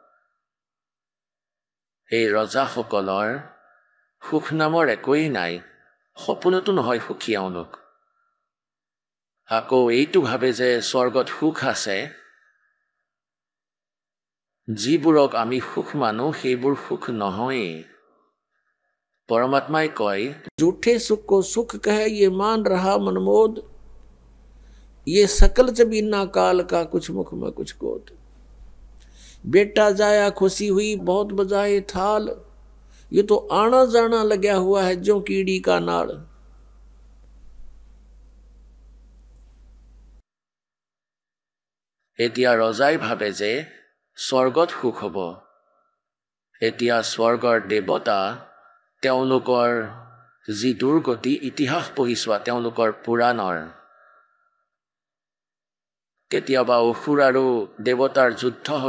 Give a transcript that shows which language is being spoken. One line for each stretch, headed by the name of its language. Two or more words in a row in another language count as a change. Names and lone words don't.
Assamese: এই ৰজাসকলৰ সুখ নামৰ একোৱেই নাই সপোনতো নহয় সুখী এওঁলোক আকৌ এইটো ভাবে যে স্বৰ্গত সুখ আছে যিবোৰক আমি সুখ মানো সেইবোৰ সুখ নহয়
Hindi: परमात्मा कहे झूठे सुख को सुख कहे ये मान रहा मनमोद ये सकल जबीना काल का कुछ मुख में कुछ गोद बेटा जाया खुशी हुई बहुत बजाए थाल ये तो आना जाना लगा हुआ है जो कीड़ी का नाड़
Assamese: এতিয়া ৰজাই ভাবে যে স্বৰ্গত সুখ হ'ব এতিয়া স্বৰ্গৰ দেৱতা তেওঁলোকৰ যি দুৰ্গতি ইতিহাস পঢ়ি চোৱা তেওঁলোকৰ পুৰাণৰ কেতিয়াবা অসুৰ আৰু দেৱতাৰ যুদ্ধ হৈ